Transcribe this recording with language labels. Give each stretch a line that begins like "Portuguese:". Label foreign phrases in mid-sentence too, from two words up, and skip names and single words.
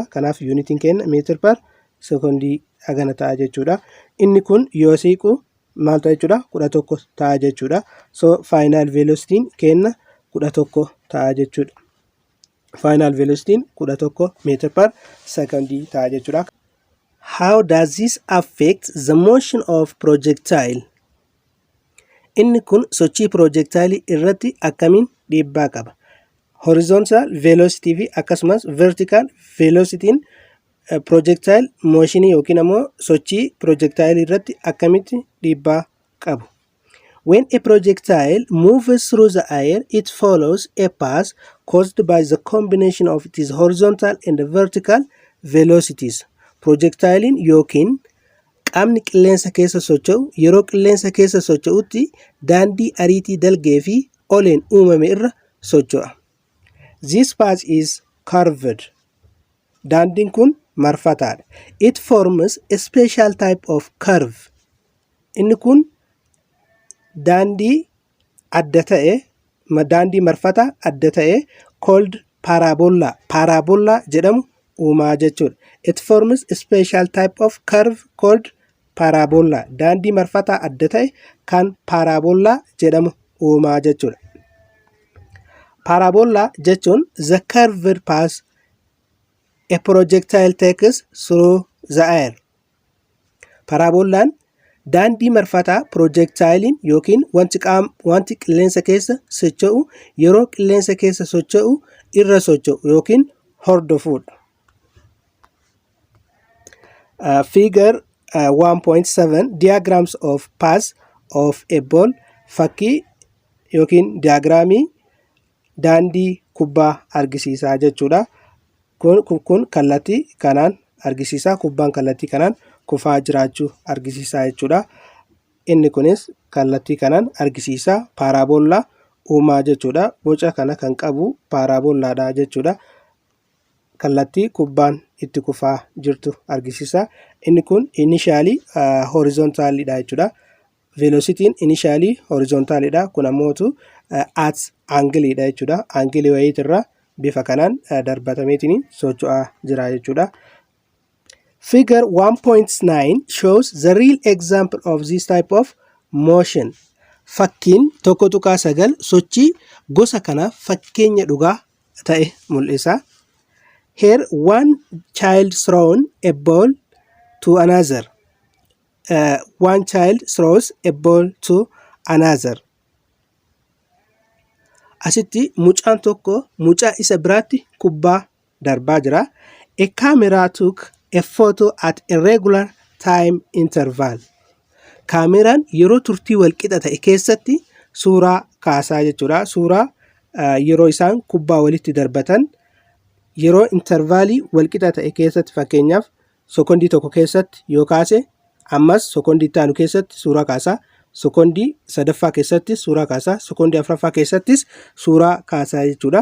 Oromo: Kanaaf yuunitiin keenya meetir per sekondii hagana ta'a jechuudha. Inni kun yoo siiqu maal ta'a jechuudha? 11 ta'a jechuudha.
English: So final
Oromo: velocitiin keenya 11 ta'a jechuudha. Final velocitiin 11 meetir per secondii ta'a jechuudha.
English: How does this affect the motion of projectile?
Oromo: Inni kun sochii projectile irratti akkamiin dhiibbaa qaba?
English: Horizontal velocity
Oromo: fi akkasumas
English: vertical velocitiin projectile motionii
Oromo: yookiin ammoo sochii projectile irratti akkamitti dhiibbaa qabu?
English: When a projectile moves through the air, it follows a path caused by the combination of its horizontal and vertical velocities.
Oromo: Projectilein yookiin qaamni qilleensa keessa socho'u yeroo qilleensa keessa socho'utti daandii ariitii dalgee fi oleen uumame irra socho'a.
English: This path is curved.
Oromo: Daandiin kun marfataadha.
English: It forms a special type of curve.
Oromo: Inni kun daandii adda ta'e, daandii marfata adda ta'e called parabola. Parabola jedhamu uumaa jechuudha.
English: It forms a special type of curve called parabola.
Oromo: Daandii marfata adda ta'e kan parabola jedhamu uumaa jechuudha. Parabola jechuun
English: the curved path a projectile takes through the air.
Oromo: Parabolaan daandii marfataa projectilein yookiin wanti qilleensa keessa socho'u yeroo qilleensa keessa socho'u irra socho'u yookiin hordofudha.
English: Figure 1.7 diagrams of paths of a ball.
Oromo: Fakkii yookiin diagraamii daandii kubbaa argisiisaa jechuudha. Kun kallattii kanaan argisiisaa, kubbaan kallattii kanaan kufaa jiraachuu argisiisaa jechuudha. Inni kunis kallattii kanaan argisiisaa paraboolaa uumaa jechuudha. Boca kana kan qabu paraboolaadha jechuudha. Kallattii kubbaan itti kufaa jirtu argisiisa. Inni kun initially horizontaalidha jechuudha. Velocitiin initially horizontaalidha. Kun ammootu
English: at angleidha
Oromo: jechuudha. Anglii wayiitirra bifa kanaan darbatameetiin socho'aa jira jechuudha.
English: Figure 1.9 shows the real example of this type of motion.
Oromo: Fakkiin 1.9 sochii gosa kana fakkeenya dhugaa ta'e mul'isa.
English: Here one child throws a ball to another. One child throws a ball to another.
Oromo: Asitti mucaan tokko mucaa isa biraatti kubbaa darbaa jira.
English: A camera took a photo at a regular time interval.
Oromo: Kaameraan yeroo turtii walqixa ta'e keessatti suuraa kaasaa jechuudha. Suuraa yeroo isaan kubbaa walitti darbatan yeroo intervaalii walqixa ta'e keessatti, fakkeenyaaf sekondii tokko keessatti yoo kaase ammas sekondii itti aanu keessatti suuraa kaasaa, sekondii sadaffaa keessatti suuraa kaasaa, sekondii afuraffaa keessattis suuraa kaasaa jechuudha.